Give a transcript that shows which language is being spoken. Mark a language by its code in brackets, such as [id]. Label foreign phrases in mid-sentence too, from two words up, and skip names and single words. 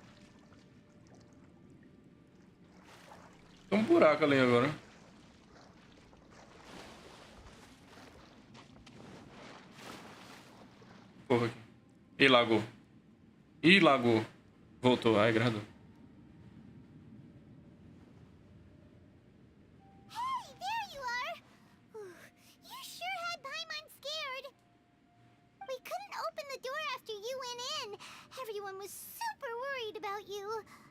[pt] Tem um buraco ali agora. Porra aqui. Ih, lagou. Ih, lagou. Voltou. Ai, gradou. [en] hey, there you are. You sure had Paimon scared. We couldn't open the door after you went in. Everyone was super worried about you.